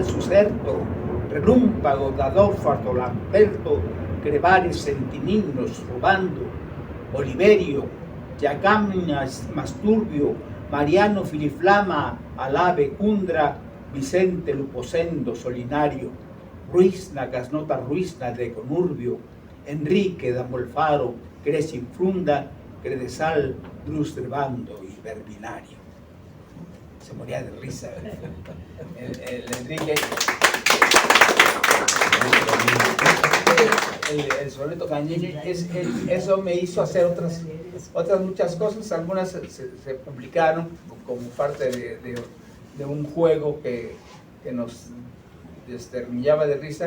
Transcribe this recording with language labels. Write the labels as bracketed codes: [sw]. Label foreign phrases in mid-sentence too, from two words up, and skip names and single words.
[es] sucerto, relúmpago dadófato lamperto, crevares sentinignos robando, Oliverio, Yacamnas Masturbio, Mariano Filiflama, Alabe Cundra, Vicente Luposendo Solinario, Ruizna Gasnota Ruizna de Conurbio, Enrique da Molfaro, Cresinfrunda, Credesal, Drustrevando y Verbinario. se moría de risa. El Enrique, el soneto cañeño, eso me hizo hacer otras muchas cosas. Algunas se publicaron como parte de un juego que nos desterminaba de risa.